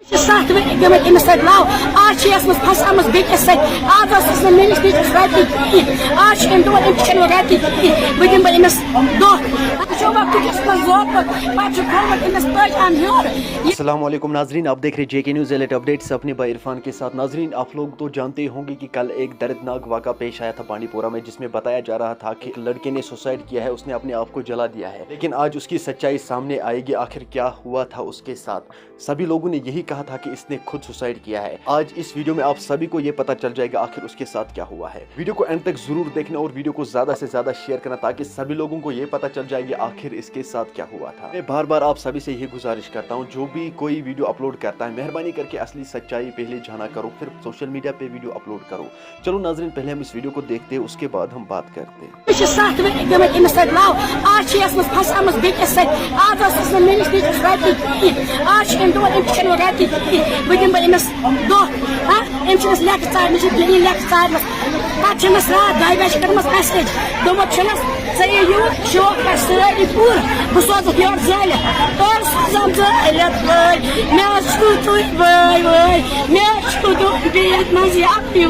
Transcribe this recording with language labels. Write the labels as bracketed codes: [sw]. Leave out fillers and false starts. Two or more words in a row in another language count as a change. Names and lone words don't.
[ks] 7 ؤری گٔمٕتۍ أمِس سۭتۍ لَو آز چھِ یہِ ٲسمٕژ پھسٲمٕژ بیٚکِس سۭتۍ آز ٲسٕس نہٕ میٛٲنِس نیٚچوِس رۄپیہِ کِہیٖنۍ آز چھِ أمۍ دوٚپمُت أمِس چھَنہٕ وۄنۍ رۄپیہِ کِہیٖنۍ وۄنۍ دِمہٕ بہٕ أمِس دۄہ وٕچھو وۄنۍ کُٹھِس منٛز زوپُت پَتہٕ چھُ کھولمُت أمِس پٲجام ہیوٚر. [ur] السلام علیکم ناظرین، آپ دیکھ رہے جے کے نیوز ایلٹ اپڈیٹس اپنے بھائی عرفان کے ساتھ. ناظرین، آپ لوگ تو جانتے ہوں گے کہ کل ایک دردناک واقعہ پیش آیا تھا پانی پورہ میں، جس میں بتایا جا رہا تھا کہ لڑکے نے سوسائڈ کیا ہے، اس نے اپنے آپ کو جلا دیا ہے. لیکن آج اس کی سچائی سامنے آئے گی، آخر کیا ہوا تھا اس کے ساتھ. سبھی لوگوں نے یہی کہا تھا کہ اس نے خود سوسائڈ کیا ہے. آج اس ویڈیو میں آپ سبھی کو یہ پتا چل جائے گا آخر اس کے ساتھ کیا ہوا ہے. ویڈیو کو اینڈ تک ضرور دیکھنا اور ویڈیو کو زیادہ سے زیادہ شیئر کرنا تاکہ سبھی لوگوں کو یہ پتا چل جائے گا آخر اس کے ساتھ کیا ہوا تھا. میں بار بار آپ سبھی سے یہ گزارش کرتا ہوں، جو بھی کوئی ویڈیو اپلوڈ کرتا ہے مہربانی کر کے اصلی سچائی پہلے جانا کرو، پھر [en] social media [ur] پہ ویڈیو اپلوڈ کرو. چلو ناظرین، پہلے ہم اس ویڈیو کو دیکھتے ہیں، اس کے بعد ہم بات کرتے ہیں. [ks] 7 ؤری گٔمٕتۍ أمِس سۭتۍ لَو آز چھِ یہِ ٲسمٕژ پھسٲمٕژ بیٚکِس سۭتۍ آز ٲسٕس نہٕ میٛٲنِس نیٚچوِس رۄپیہِ کِہیٖنۍ آز چھِ أمۍ دوٚپمُت أمِس چھَنہٕ وۄنۍ رۄپیہِ کِہیٖنۍ وۄنۍ دِمہٕ بہٕ أمِس دۄہ أمۍ چھِ أمِس لیٚکھٕ ژارمٕژ یہِ دٔلیٖل لیٚکھٕ ژارمٕژ. پَتہٕ چھِ أمِس راتھ 2 بجہِ کٔرمٕژ میسیج دوٚپمُت چھُنَس ژٕ یہِ یور شوق کَر سٲری پوٗرٕ بہٕ سوزَکھ یورٕ زٲلِتھ تورٕ سوزَم زٲلِتھ وٲے مےٚ حظ چھُو تُہۍ وٲے وٲے مےٚ حظ چھُو دۄہ بیٚیہِ منٛز یہِ اَپنہِ